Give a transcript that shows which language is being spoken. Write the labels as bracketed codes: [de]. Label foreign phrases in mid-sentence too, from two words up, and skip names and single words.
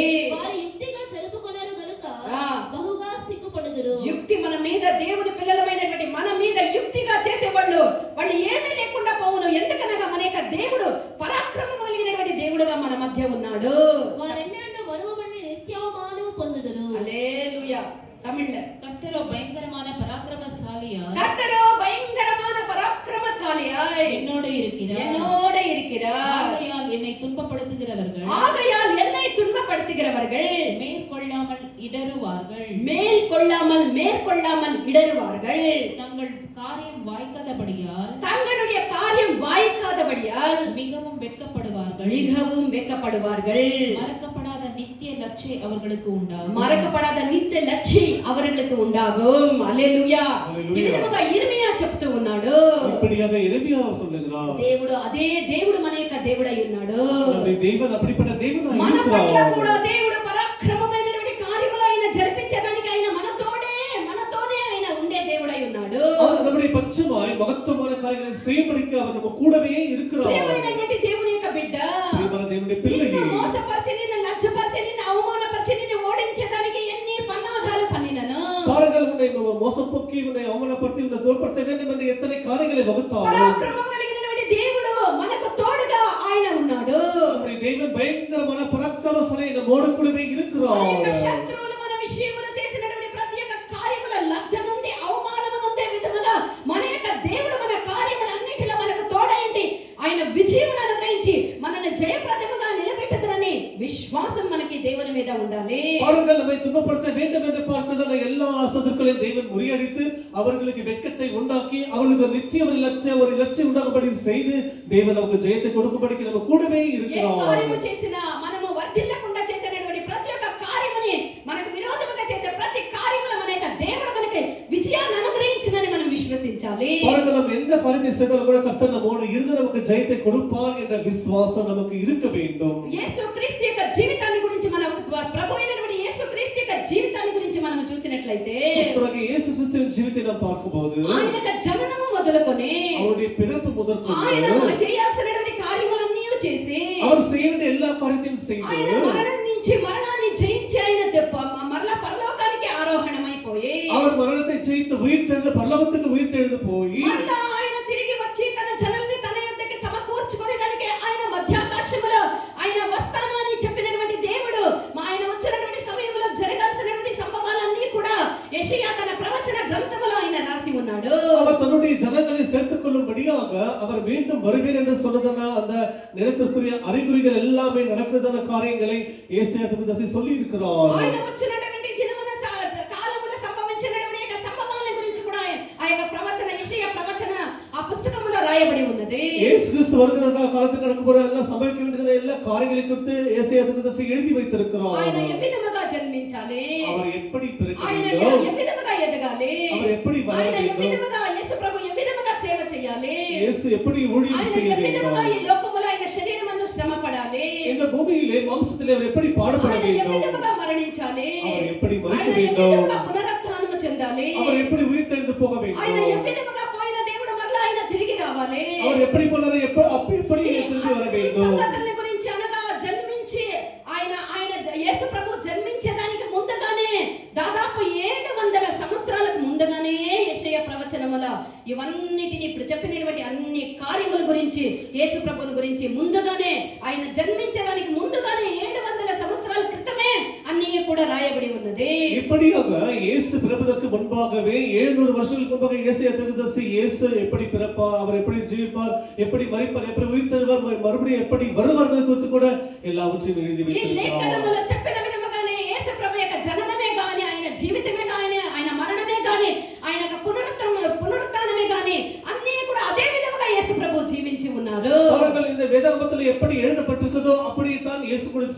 [te] వారు యుక్తిగా జరుపుకొనరు గనుక బహుగా సిగ్గుపడుదురు. యుక్తి మన మీద దేవుని పిల్లలమైనటువంటి మన మీద యుక్తిగా చేసేవాళ్ళు వాళ్ళు ఏమీ లేకుండా పోవును. ఎందుకనగా మన యొక్క దేవుడు పరాక్రమము కలిగినటువంటి దేవుడుగా మన మధ్య ఉన్నాడు. వారెన్నడూ వరువబడి నిత్యావమానము పొందుదురు. హల్లెలూయా. [ta] தமிழ்ல கர்த்தரோ பயங்கரமான பராக்கிரமசாலியாய் என்னோடு இருக்கிறார். ஆகையால் என்னை துன்பப்படுத்துகிறவர்கள் மேற்கொள்ளாமல் இடறுவார்கள். தங்கள் காரியம் வாய்க்காதபடியால் மிகவும் வெட்கப்படுவார்கள். மறக்கப்படாத நித்திய லட்சை அவர்களுக்கு உண்டாகும். அல்லேலூயா. [te] ఇవిధముగా ఇర్మియా చెప్తూ ఉన్నాడు. [ta] இப்படியாக எரேமியா சொல்லுகிறார். [te] దేవుడు అదే దేవుడు మన యొక్క దేవుడై ఉన్నాడు. [ta] நம்முடைய தேவன் அப்படிப்பட்ட தேவனாய் [te] మన పట్ల [ta] இருக்கிறார். [te] కూడా దేవుడు పరాక్రమమైనటువంటి కార్యములు ఆయన జరిపించడానికి ఆయన మనతోనే ఆయన ఉండే దేవుడై ఉన్నాడు. [ta] அவர் நம்முடைய பட்சமாய் மகத்துவமான காரியங்களை செய்யும்படிக்கு அவர் நம்ம கூடவே இருக்கிறார். [te] ప్రియమైనటువంటి దేవుని యొక్క బిడ్డ, ప్రియమైన దేవుని పిల్లలు, మోసపరిచి నిన్ను లజ్జపరిచి నిన్ను అవమానపరిచి నిన్ను ఓడించడానికి ఎన్ని పన్నాగాలు పన్నినను. [ta] பாருங்கள், உன்னை மோசப்போக்கி உன்னை அவமானப்படுத்தி உன்னை தோற்கடிக்க வேண்டும் என்று எத்தனை காரியங்களை வகுத்தார். [te] పరాక్రమం కలిగినటువంటి దేవుడు మనకు తోడుగా ఆయన ఉన్నాడు. [ta] நம்முடைய தேவன் பயங்கரமான பராக்கிரமசாலி நம்மோடு கூடவே இருக்கிறார். [te] మన యొక్క శత్రువులు మన విషయములో చేసినటువంటి ప్రతి ఒక్క కార్యముల లజ్జ నుండి అవమానము నుండి విధముగా మన యొక్క దేవుడు మన కార్యములన్నిటిలో మనకు తోడైండి ఆయన విజయమును అనుగ్రహించి మనల్ని జయప్రదముగా నిలబెట్టుదనని విశ్వాసం మనకి దేవుని మీద ఉండాలి. [ta] பாருங்கள், நம்மை துன்பப்படுத்த வேண்டும் என்று பார்க்கிறதான எல்லா சத்துருக்களையும் தேவன் முறியடித்து அவர்களுக்கு வெட்கத்தை உண்டாக்கி அவர்களுக்கு நித்திய ஒரு லட்சியம் உண்டாகும்படி செய்து தேவன் நமக்கு ஜெயத்தை கொடுக்கும்படிக்கு நம்ம கூடவே [te] ఏ [ta] இருக்கிறார். [te] కార్యము చేసినా మనము వర్ధిల్లకుండా చేసేటువంటి ప్రతి ఒక్క కార్యముని మనకు విరోధముగా చేసే ప్రతి కార్యముల మన యొక్క దేవుడు మనకి [ta] பாருங்கள், நாம் எந்த காரியத்தை செய்தாலும் கூட கர்த்தர் நம்மோடு இருந்து நமக்கு ஜெயத்தை கொடுப்பார் என்ற விசுவாசம் நமக்கு இருக்க வேண்டும். [te] యేసుక్రీస్తు యొక్క జీవితాన్ని గురించి మనం ప్రభు అయినటువంటి యేసుక్రీస్తు యొక్క జీవితాన్ని గురించి మనం చూసినట్లయితే [ta] கர்த்தராகிய இயேசு கிறிஸ்துவின் ஜீவித்தை நாம் பார்க்கும்போது [te] ఆయన యొక్క జననము మొదలుకొని [ta] அவருடைய பிறப்பு [te] ఆయన [ta] முதற்கொண்டு [te] చేయాల్సినటువంటి కార్యములన్నీ చేసి [ta] அவர் செய்ய வேண்டிய எல்லா காரியத்தையும் [te] ఆయన [ta] செய்து [te] మరణాన్ని జయించి ఆయన మరలా పరలోకానికి ఆరోహణమైపోయి [ta] அவர் మరణத்தை ஜெயித்து உயிர்த்தெழுந்து పరలోకத்துக்கு உயிர்த்தெழுந்து போய் [te] మరలా ఆయన తిరిగి వచ్చి తన జనల్ని తన యొద్దకి సమకూర్చుకొని దానికి ఆయన మధ్యాకాశములో ఆయన వస్తాను అని చెప్పినటువంటి దేవుడు ఆయన వచ్చినటువంటి సమయంలో జరగాల్సినటువంటి సంభవాలన్నీ కూడా యెషయా తన ప్రవచన గ్రంథములో ఆయన రాసి ఉన్నాడు. [ta] அவர் தன்னுடைய ஜனங்களை சேர்த்துக் கொள்ளும்படியாக அவர் மீண்டும் வருவேன் என்று சொன்னதான அந்த நேரத்திற்குரிய அறிகுறிகள் எல்லாமே நடக்கிறதான காரியங்களை ஏசாயா தீர்க்கதரிசி சொல்லி இருக்கிறார். [te] ఆయన వచ్చినటువంటి దినమున కాలములో సంభవించినటువంటి యొక్క సంభవాల గురించి కూడా ఆ యొక్క ప్రవచన యెషయా ప్రవచన ఆ పుస్తకములో రాయబడి ఉన్నది. [ta] இயேசு கிறிஸ்து வருகிற காலத்தில் நடக்க போற எல்லாம் சம்பவிக்க வேண்டியதான எல்லா காரியங்களை குறித்து ஏசாயா தீர்க்கதரிசி எழுதி வைத்திருக்கிறார். [te] ఆయన ఏ విధముగా జన్మించాలి, [ta] அவர் எப்படி பிறக்க [te] ఆయన [ta] வேண்டும், [te] ఏ విధముగా ఎదగాలి, [ta] அவர் எப்படி வளர [te] ఆయన ఏ [ta] வேண்டும், [te] విధముగా యేసు ప్రభు ఏ విధముగా సేవ చేయాలి, [ta] இயேசு எப்படி ஊழியம் [te] ఆయన [ta] செய்ய [te] ఏ విధముగా [ta] வேண்டும், [te] ఈ లోకములో ఆయన శరీరమందు శ్రమ పడాలి, [ta] இந்த பூமியிலே மாம்சத்திலே அவர் எப்படி பாடுபட [te] ఆయన ఏ [ta] வேண்டும், [te] విధముగా మరణించాలి, [ta] அவர் எப்படி மரிக்க [te] ఆయన ఏ [ta] வேண்டும், [te] విధముగా పునరుత్థానము చెందాలి, [ta] அவர் எப்படி உயிர்த்தெழுந்து போக [te] ఆయన ఏ [ta] வேண்டும், [te] విధముగా పోయిన దేవుడు మరలా ఆయన తిరిగి రావాలి. [ta] அவர் எப்படி போனாரோ எப்படி திரும்பி வர [te] ఈ [ta] வேண்டும். [te] సంగతుల గురించి అనగా జన్మించి ఆయన యేసు ప్రభు జన్మించేదానికి ముందుగానే దాదాపు 700 సంవత్సరాలకు ముందుగానే యెషయా ప్రవచనముల ఇవన్నిటిని ఇప్పుడు చెప్పినటువంటి అన్ని కార్యముల గురించి యేసు ప్రభువుని గురించి ముందుగానే ఆయన జన్మించేదానికి ముందుగానే 700 సంవత్సరాల క్రితమే అన్నీ కూడా రాయబడి ఉన్నది. [ta] இப்படியாக இயேசு பிறப்பதற்கு முன்பாகவே 700 வருஷங்களுக்கு முன்பாக ஏசாயா தீர்க்கதரிசி இயேசு எப்படி பிறப்பார், அவர் எப்படி ஜீவிப்பார், எப்படி மரிப்பார், எப்படி உயிர்த்தெழுவார், மறுபடியும் எப்படி வருவார் என்பது குறித்து கூட எல்லாவற்றையும் எழுதி [te] ఈ [ta] வைத்திருக்கிறார். [te] లేఖనములో చెప్పిన విధముగానే యేసు ప్రభు యొక్క జననమే గాని, ఆయన జీవితమే గాని, ఆయన మరణమే గాని, ఆయన యొక్క పునరుత్థానమే గాని అన్నీ కూడా అదే విధముగా యేసు ప్రభు జీవించి ఉన్నారు. [ta] அவர்கள் இந்த வேதாகமத்தில் எப்படி எழுதப்பட்டிருக்கிறதோ அப்படியே தான் இயேசு கூட [te] ఆయన